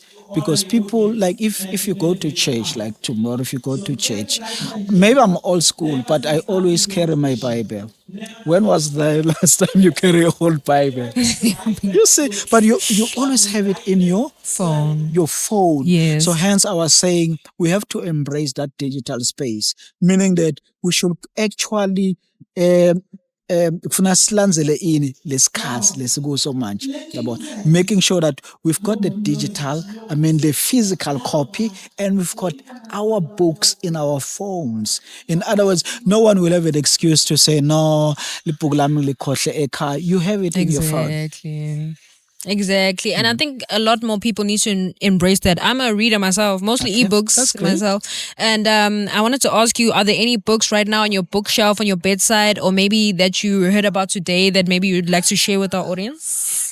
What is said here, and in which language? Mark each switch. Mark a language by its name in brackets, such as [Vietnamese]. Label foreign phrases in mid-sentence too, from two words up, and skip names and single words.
[English] Because people, like, if you go to church, like tomorrow, if you go to church, maybe I'm old school, but I always carry my Bible. When was the last time you carry a whole Bible? You see, but you always have it in your Phone. phone. Yes. So hence I was saying we have to embrace that digital space, meaning that we should actually [Swati] kufuna silandzele ini lesikhathi lesikuso manje, yabona, [English] making sure that we've got the digital, the physical copy, and we've got our books in our phones. In other words, no one will have an excuse to say, no, [Swati] libhuku lami likhohle ekhaya. [English] You have it in your phone. Exactly. And I think a lot more people need to embrace that. I'm a reader myself, mostly Okay, ebooks that's great. myself. And I wanted to ask you, are there any books right now on your bookshelf, on your bedside, or maybe that you heard about today that maybe you'd like to share with our audience?